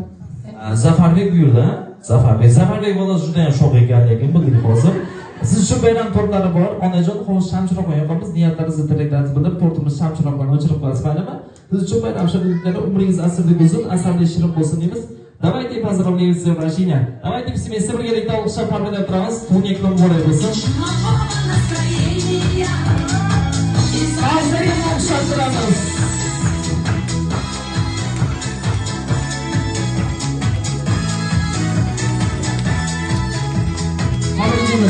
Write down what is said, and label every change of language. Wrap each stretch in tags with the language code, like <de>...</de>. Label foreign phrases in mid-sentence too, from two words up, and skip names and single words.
<uz>Zafarbek buyurdi. Zafarbek bolasi juda ham sho'x ekan, lekin bildik hozir. Siz uchun bayram tortlari bor. Onajon, xo'sh shamchiroq qo'yamiz. Niyatlaringizni, tilaklaringizni bildirib, tortimiz shamchiroqlarni o'chirib qo'yasiz, maylimi? Siz uchun bayram sharoitlarida umringiz asrli bo'lsin, asrli shirin bo'lsin deymiz.</uz> <ru>Давайте поздравляем с рождения. Давайте все вместе</ru> <uz>birgalikda olqishlab tabriklab turamiz. Tug'ilgan kun muborak bo'lsin. Hozirga olqishlab turamiz. Tabriklaymiz.</uz>